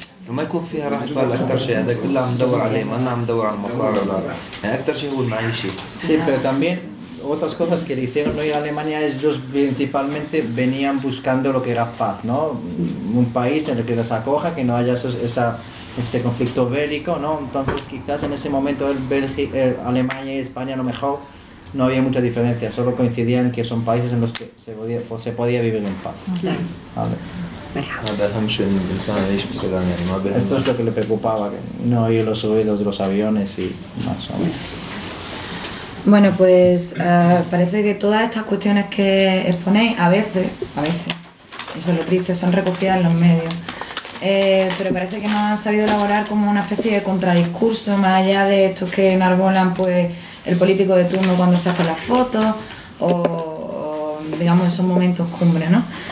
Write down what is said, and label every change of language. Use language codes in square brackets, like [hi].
[ar] ما يكون فيها راحة بال أكثر شيء هذا كله عم ندور عليه ما أنا عم ندور على المصاري ولا يعني أكثر شيء هو المعيشة. [es] Sí, pero también otras cosas que le hicieron no ir a Alemania es ellos principalmente venían buscando lo que era paz, ¿no? Un país en el que les acoja, que no haya ese conflicto bélico, ¿no? Entonces quizás en ese momento Alemania y España a lo mejor no había mucha diferencia, solo coincidían que son países en los que se podía vivir en paz. Claro. Vale. [ar] هذا أهم شيء إن الإنسان يعيش بسلام يعني ما بين. [es] Esto es lo que le preocupaba, que no oír los ruidos de los aviones y más o menos. Bueno, pues parece que todas estas cuestiones que exponéis a veces, eso es lo triste, son recogidas en los medios. Pero parece que no han sabido elaborar como una especie de contradiscurso más allá de estos que enarbolan pues el político de turno cuando se hace las fotos o digamos esos momentos cumbre, ¿no?